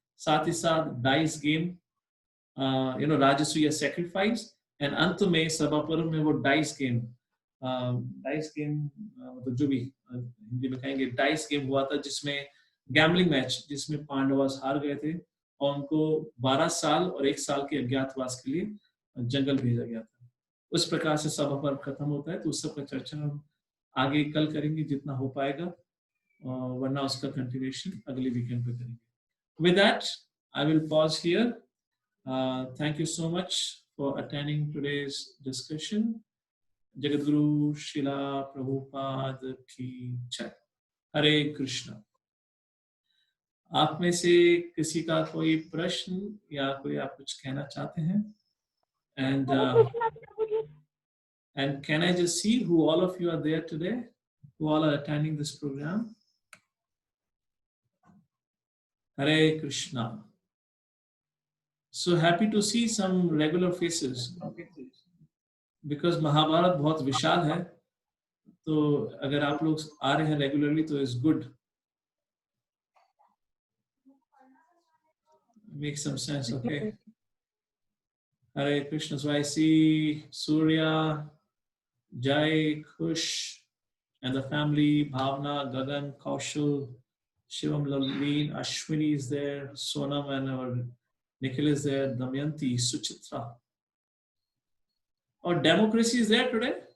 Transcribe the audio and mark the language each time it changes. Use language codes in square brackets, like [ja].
[hi] साथ ही साथ dice game, Rajasuya sacrifice, and अंत में सभा पर्व में वो डाइस गेम मतलब जो भी हिंदी में कहेंगे डाइस गेम हुआ था, जिसमें गैम्बलिंग मैच, जिसमें पांडवास हार गए थे और उनको 12 साल और 1 साल के अज्ञातवास के लिए जंगल भेजा गया था। उस प्रकार से सभा पर्व खत्म होता है। तो उस सब का चर्चा हम आगे कल करेंगे जितना हो पाएगा, वरना उसका कंटिन्यूएशन अगले वीकेंड पे करेंगे। [en] With that, I will pause here. Thank you so much for attending today's discussion. [hi] जगतगुरु शिला प्रभुपाद की जय। हरे कृष्णा। आप में से किसी का कोई प्रश्न या कोई आप कुछ कहना चाहते हैं? [en] And can I just see who all of you are there today, who all are attending this program? Hare Krishna. So happy to see some regular faces, because [hi] Mahabharat बहुत विशाल है, तो अगर आप लोग आ रहे हैं रेगुलरली तो [en] Is good, make some sense, okay? Hare Krishna. So I see Surya, Jai, Khush, and the family, Bhavna, Gagan, Kaushal, Shivam, Lavleen, Ashwini is there, Sonam and our Nikhil is there, Damayanti, Suchitra. Or democracy is there today?